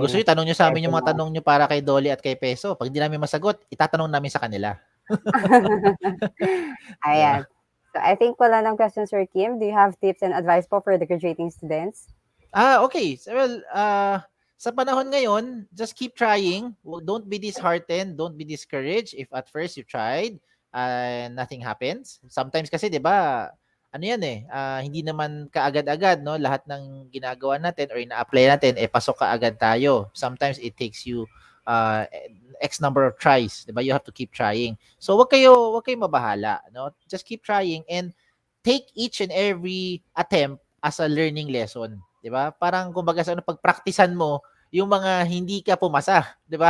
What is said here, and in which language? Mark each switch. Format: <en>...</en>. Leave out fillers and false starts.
<tl>Gusto nyo, tanong nyo sa amin yung mga tanong nyo para kay Dolly at kay Peso. Pag hindi namin masagot, itatanong namin sa kanila. Ayan.</tl> <en>So I think</en> <tl>wala ng questions,</tl> <en>Sir Kim. Do you have tips and advice po for the graduating students? Okay. So, well,</en> <tl>sa panahon ngayon,</tl> <en>just keep trying. Don't be disheartened. Don't be discouraged if at first you tried and nothing happens.</en> <tl>Sometimes kasi, di ba, ano yan hindi naman kaagad-agad, no? Lahat ng ginagawa natin or ina-apply natin, pasok kaagad tayo.</tl> <en>Sometimes it takes you X number of tries, 'di ba? You have to keep trying.</en> <tl>So wag kayo mabahala, no?</tl> <en>Just keep trying and take each and every attempt as a learning lesson, 'di ba?</en> <tl>Parang kumbaga sa pagpraktisan mo yung mga hindi ka pumasa, 'di ba?</tl>